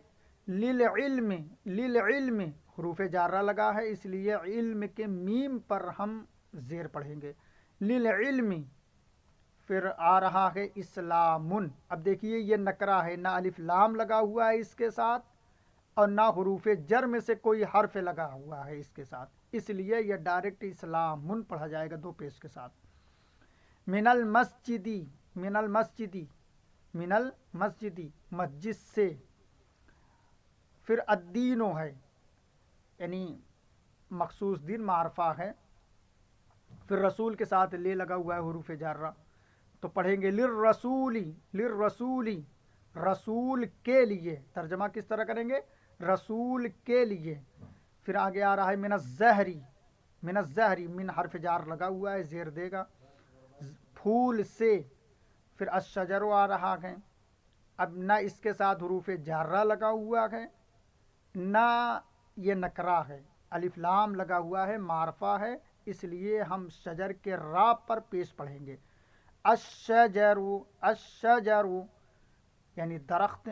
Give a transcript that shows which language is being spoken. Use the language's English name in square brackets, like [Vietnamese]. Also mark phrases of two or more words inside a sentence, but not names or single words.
[Urdu] للعلم، للعلم، حروف جارہ لگا ہے اس لیے علم کے میم پر ہم زیر پڑھیں گے، للعلم۔ پھر آ رہا ہے اسلامن، اب دیکھیے یہ نکرہ ہے، نہ الف لام لگا ہوا ہے اس کے ساتھ اور نہ حروف جر میں سے کوئی حرف لگا ہوا ہے اس کے ساتھ، اس لیے یہ ڈائریکٹ اسلامن پڑھا جائے گا دو پیش کے ساتھ۔ [Arabic] من المسجدی، من المسجدی، من المسجدی، [Urdu] مسجد سے۔ پھر الدینو ہے، یعنی مخصوص دین معرفہ ہے، پھر رسول کے ساتھ لے لگا ہوا ہے حروف جارہ، تو پڑھیں گے للرسولی، للرسولی، رسول کے لیے، ترجمہ کس طرح کریں گے؟ رسول کے لیے۔ پھر آگے آ رہا ہے [Arabic] من الزہری، من الزہری، [Urdu] من حرف جار لگا ہوا ہے زیر دے گا، پھول سے۔ پھر الشجر آ رہا ہے، اب نہ اس کے ساتھ حروف جارہ لگا ہوا ہے نہ یہ نکرہ ہے، الف لام لگا ہوا ہے، معرفہ ہے، اس لیے ہم شجر کے را پر پیش پڑھیں گے، الشجر، الشجر، یعنی درخت۔